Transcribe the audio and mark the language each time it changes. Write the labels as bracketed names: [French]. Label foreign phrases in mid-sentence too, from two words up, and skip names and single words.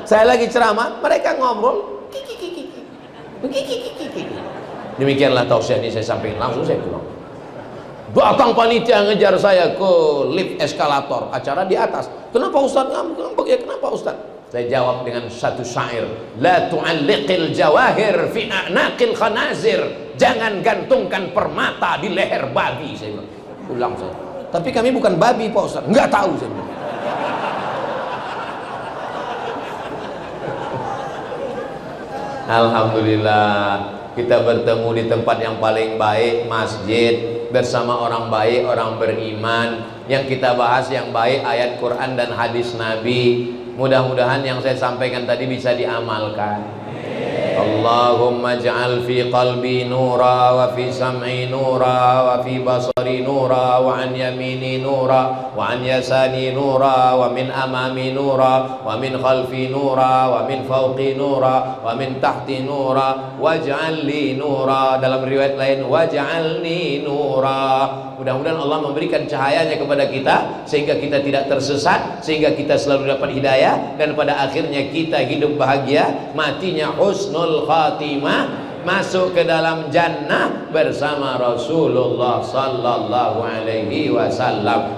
[Indonesian] Saya lagi ceramah, mereka ngobrol. Demikianlah tausiah ini saya sampaikan, langsung saya pulang. Datang panitia ngejar saya ke lift eskalator, acara di atas. Kenapa Ustaz ngambek ya? Kenapa Ustaz? Saya jawab dengan satu syair, [Arabic] لا تعلق الجواهر في أعناق الخنازير. [Indonesian] Jangan gantungkan permata di leher babi, saya bilang. Ulang saya. Tapi kami bukan babi Pak Ustaz. Enggak tahu saya bilang. Alhamdulillah kita bertemu di tempat yang paling baik, masjid, bersama orang baik, orang beriman. Yang kita bahas yang baik ayat Quran dan hadis Nabi. Mudah-mudahan yang saya sampaikan tadi bisa diamalkan. [Arabic] اللهم اجعل في قلبي نورا وفي سمعي نورا وفي بصري نورا وعن يميني نورا وعن يساري نورا ومن أمامي نورا ومن خلفي نورا ومن فوقي نورا ومن تحتي نورا واجعل لي نورا. [Indonesian] Dalam riwayat lain [Arabic] واجعلني نورا. [Indonesian] Mudah-mudahan Allah memberikan cahayanya kepada kita sehingga kita tidak tersesat, sehingga kita selalu dapat hidayah, dan pada akhirnya kita hidup bahagia, matinya [Arabic] حسن الخاتمة, [Indonesian] masuk ke dalam jannah bersama Rasulullah [Arabic] صلى الله عليه وسلم.